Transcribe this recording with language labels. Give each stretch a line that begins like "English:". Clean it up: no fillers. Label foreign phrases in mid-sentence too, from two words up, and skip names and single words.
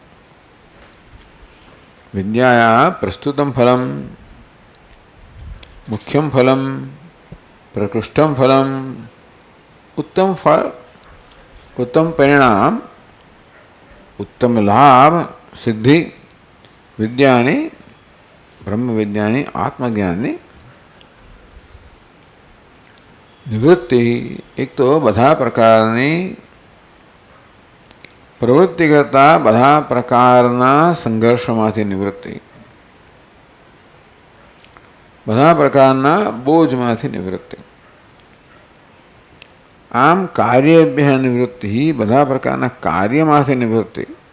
Sanskrit: विद्यायाः प्रस्तुतं फलं मुख्यं फलं प्रकृष्टं फलं उत्तम फल उत्तम परिणाम उत्तम लाभ सिद्धि विद्यानि ब्रह्म विज्ञानी आत्मज्ञानी निवृत्ति।
Hindi: एक तो
Gujarati: બધા પ્રકારની પ્રવૃત્તિ કરતા બધા પ્રકારના સંઘર્ષમાંથી નિવૃત્તિ, બધા પ્રકારના બોજમાંથી નિવૃત્તિ. આમ
Sanskrit: कार्यभ्य निवृत्ति,
Gujarati: બધા પ્રકારના કાર્યમાંથી નિવૃત્તિ.